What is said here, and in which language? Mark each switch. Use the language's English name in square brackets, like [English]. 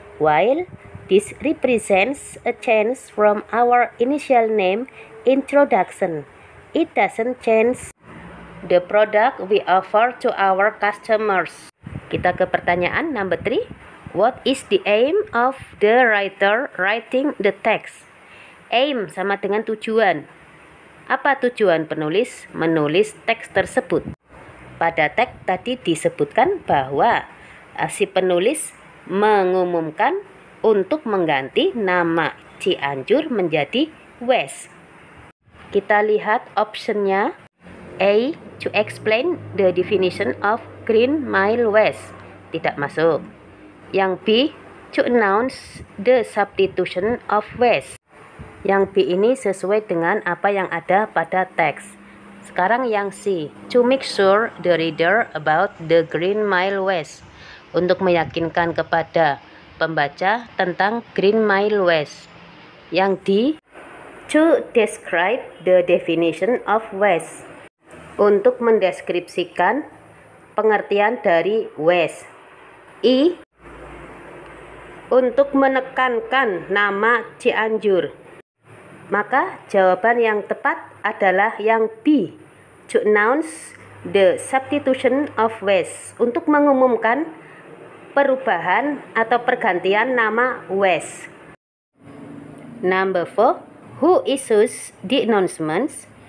[English] While this represents a change from our initial name introduction, it doesn't change the product we offer to our customers. [Indonesian] Kita ke pertanyaan [English] number 3. What is the aim of the writer writing the text? [Indonesian] Aim sama dengan tujuan. Apa tujuan penulis menulis teks tersebut? Pada teks tadi disebutkan bahwa si penulis mengumumkan untuk mengganti nama Cianjur menjadi West. Kita lihat optionnya. A. [English] To explain the definition of Green Mile West. [Indonesian] Tidak masuk. Yang B. [English] To announce the substitution of West. [Indonesian] Yang B ini sesuai dengan apa yang ada pada teks. Sekarang yang C. [English] To make sure the reader about the Green Mile West. [Indonesian] Untuk meyakinkan kepada pembaca tentang Green Mile West. Yang D. [English] To describe the definition of West. [Indonesian] Untuk mendeskripsikan pengertian dari West. E. Untuk menekankan nama Cianjur. Maka jawaban yang tepat adalah yang B. [English] To announce the substitution of West. [Indonesian] Untuk mengumumkan perubahan atau pergantian nama West. [English] Number 4. Who issues the announcements?